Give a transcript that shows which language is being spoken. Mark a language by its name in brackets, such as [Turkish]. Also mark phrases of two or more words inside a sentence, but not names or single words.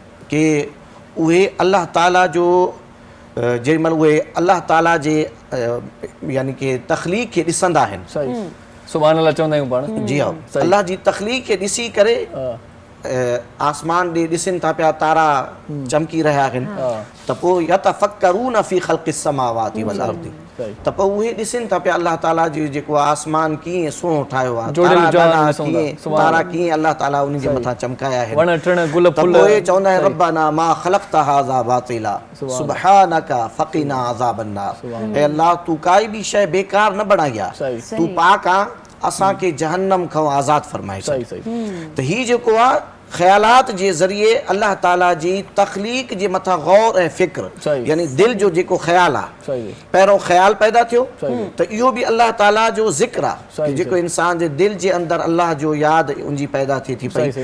[Sindhi] कि उहे अलाह ताला जो जेॾी महिल उहे अलाह ताला जे यानी कि तख़लीक़ खे ॾिसंदा आहिनि, सही [Arabic] سبحان الله [Sindhi] चवंदा आहियूं पाण, जी हा, अलाह जी तख़लीक़ खे ॾिसी करे आसमान ॾे ॾिसनि था पिया तारा चमकी रहिया आहिनि, त पोइ [Arabic] يتفكرون في خلق السماوات والأرض, [Sindhi] त पोइ उहे ॾिसनि था पिया अलाह ताला जो जेको आसमान कीअं सुहिणो ठाहियो आहे, तारा कीअं अलाह ताला उन जे मथां चमकाया आहिनि, वण टिण गुल त पोइ चवंदा आहिनि [Arabic] ربنا ما خلقت هذا باطلا سبحانك فقنا عذاب النار, [Sindhi] हे अल्लाह तूं काई बि शइ बेकार न बणाई आहे, तूं पाक आहे, असांखे जहन्नम खां आज़ाद फरमाए। सही सही त हीउ जेको आहे ख़यालात जे ज़रिए अलाह ताला जी तख़लीक़ जे मथां गौर ऐं फ़िक्र, यानी दिलि जो जेको ख़्याल आहे, पहिरियों ख़्याल पैदा थियो त इहो बि अलाह ताला जो ज़िक्र आहे, जेको इंसान जे दिलि जे अंदरि अलाह जो यादि उनजी पैदा थिए थी पई।